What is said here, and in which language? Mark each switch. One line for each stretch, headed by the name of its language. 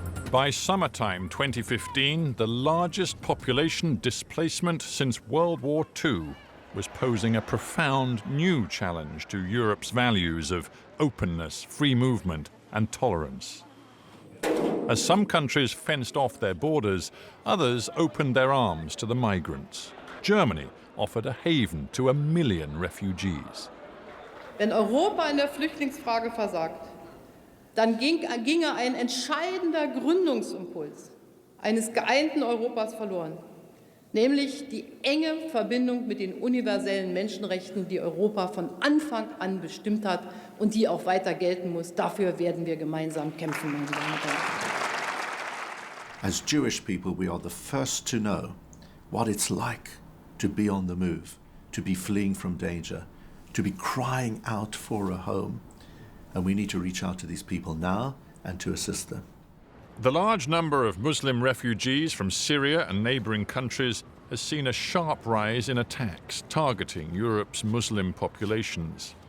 English: By summertime 2015, the largest population displacement since World War II was posing a profound new challenge to Europe's values of openness, free movement, and tolerance. As some countries fenced off their borders, others opened their arms to the migrants. Germany offered a haven to 1 million refugees.
German: Wenn Europa in der Flüchtlingsfrage versagt, dann ginge ein entscheidender Gründungsimpuls eines geeinten Europas verloren. nämlich die enge Verbindung mit den universellen Menschenrechten, die Europa von Anfang an bestimmt hat und die auch weiter gelten muss. Dafür werden wir gemeinsam kämpfen, meine Damen und Herren.
English: As Jewish people, we are the first to know what it's like to be on the move, to be fleeing from danger, to be crying out for a home. And we need to reach out to these people now and to assist them. The large number of Muslim refugees from Syria and neighbouring countries has seen a sharp rise in attacks targeting Europe's Muslim populations.